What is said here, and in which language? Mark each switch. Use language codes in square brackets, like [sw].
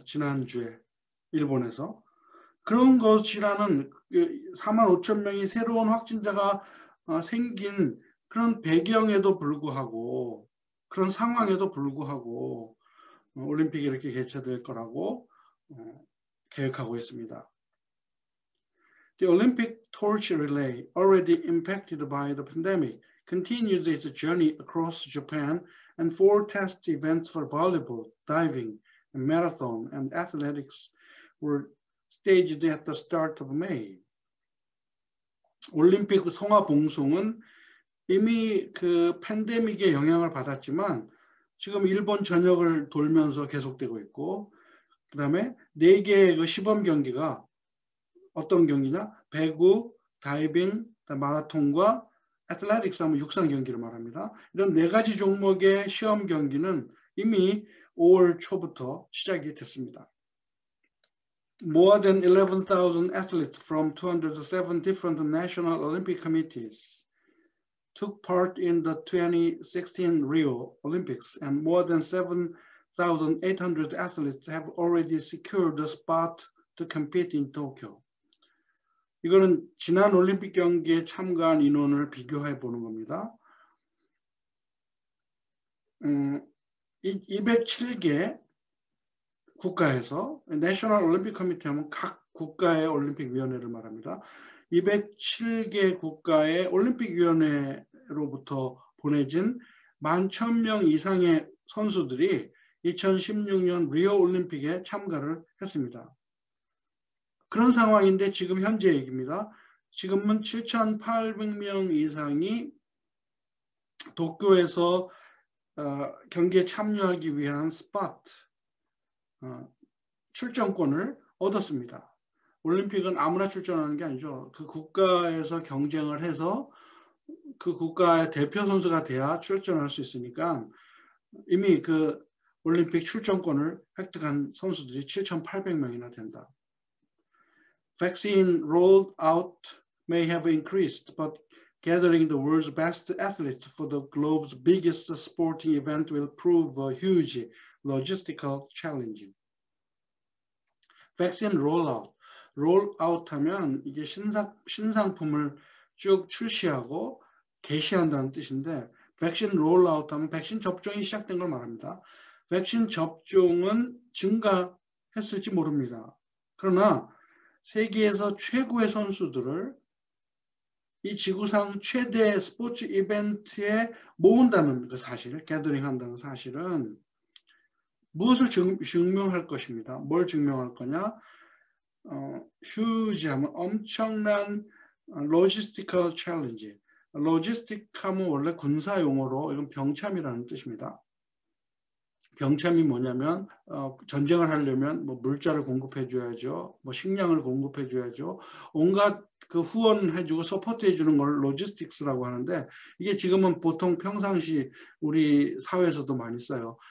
[ko] 지난주에 일본에서. 그런 것이라는 45,000명이 새로운 확진자가 생긴 그런 배경에도 불구하고 그런 상황에도 불구하고 올림픽이 이렇게 개최될 거라고 계획하고 있습니다. [en] The Olympic torch relay, already impacted by the pandemic, continued its journey across Japan, and 4 test events for volleyball, diving, and marathon, and athletics were staged at the start of May. [ko] 올림픽 성화봉송은 이미 그 팬데믹의 영향을 받았지만 지금 일본 전역을 돌면서 계속되고 있고, 그 다음에 4개의 그 시범 경기가 어떤 경기냐? 배구, 다이빙, 마라톤과 애틀레틱스 하면 육상 경기를 말합니다. 이런 4가지 종목의 시험 경기는 이미 5월 초부터 시작이 됐습니다. [en] More than 11,000 athletes from 207 different national Olympic committees took part in the 2016 Rio Olympics, and more than 7,800 athletes have already secured a spot to compete in Tokyo. [ko] 이거는 지난 올림픽 경기에 참가한 인원을 비교해 보는 겁니다. 207개 국가에서 내셔널 올림픽 커미티 하면 각 국가의 올림픽 위원회를 말합니다. 207개 국가의 올림픽 위원회로부터 보내진 11,000명 이상의 선수들이 2016년 리오 올림픽에 참가를 했습니다. 그런 상황인데 지금 현재 얘기입니다. 지금은 7,800명 이상이 도쿄에서 경기에 참여하기 위한 스팟, 출전권을 얻었습니다. 올림픽은 아무나 출전하는 게 아니죠. 그 국가에서 경쟁을 해서 그 국가의 대표 선수가 돼야 출전할 수 있으니까 이미 그 올림픽 출전권을 획득한 선수들이 7,800명이나 된다. [en] Vaccine rolled out may have increased, but gathering the world's best athletes for the globe's biggest sporting event will prove a huge logistical challenge. Vaccine rollout. [ko] rollout 하면 이게 신상품을 쭉 출시하고 개시한다는 뜻인데, 백신 rollout 하면 백신 접종이 시작된 걸 말합니다. 백신 접종은 증가했을지 모릅니다. 그러나 세계에서 최고의 선수들을 이 지구상 최대 스포츠 이벤트에 모은다는 그 사실, 게더링 한다는 사실은 무엇을 증명할 것입니다. 뭘 증명할 거냐? [en] huge [ko] 하면 엄청난 [en] logistical challenge. [ko] logistic 하면 원래 군사 용어로 이건 병참이라는 뜻입니다. 병참이 뭐냐면 전쟁을 하려면 뭐 물자를 공급해 줘야죠. 뭐 식량을 공급해 줘야죠. 온갖 그 후원해 주고 서포트해 주는 걸 로지스틱스라고 하는데, 이게 지금은 보통 평상시 우리 사회에서도 많이 써요.